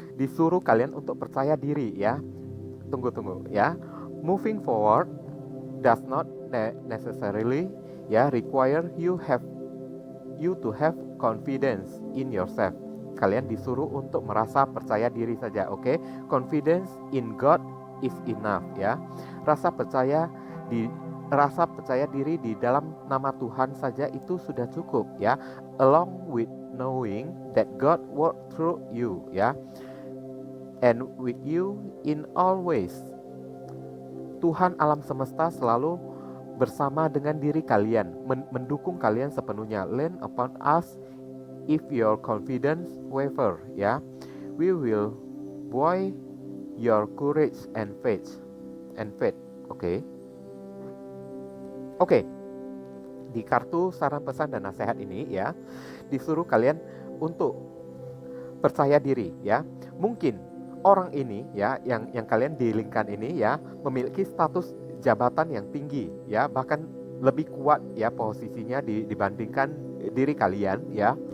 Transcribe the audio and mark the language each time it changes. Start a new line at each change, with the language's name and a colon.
Indonesian: Disuruh kalian untuk percaya diri ya. Tunggu ya.
English: Moving forward does not necessarily ya require you to have confidence in yourself.
Indonesian: Kalian disuruh untuk merasa percaya diri saja, oke?
English: Confidence in God is enough ya.
Indonesian: Rasa percaya diri di dalam nama Tuhan saja itu sudah cukup ya.
English: Along with knowing that God work through you ya, and with you in all ways.
Indonesian: Tuhan alam semesta selalu bersama dengan diri kalian, mendukung kalian sepenuhnya.
English: Lean upon us if your confidence waver ya. We will buoy your courage and faith. Oke.
Indonesian: Di kartu saran, pesan, dan nasihat ini ya, disuruh kalian untuk percaya diri ya. Mungkin orang ini ya, yang kalian dealingkan ini ya, memiliki status jabatan yang tinggi ya, bahkan lebih kuat ya posisinya dibandingkan diri kalian ya.